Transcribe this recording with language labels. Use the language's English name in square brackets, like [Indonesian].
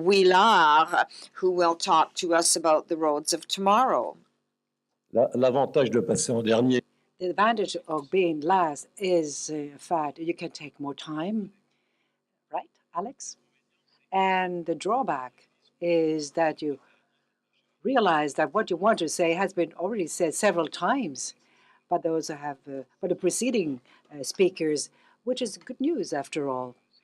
[English] Huillard, who will talk to us about the roads of tomorrow. [French] L'avantage de passer en dernier. [English] The advantage of being last is fact you can take more time, right, Alex? And the drawback is that you realize that what you want to say has been already said several times, but those have for the preceding speakers, which is good news after all,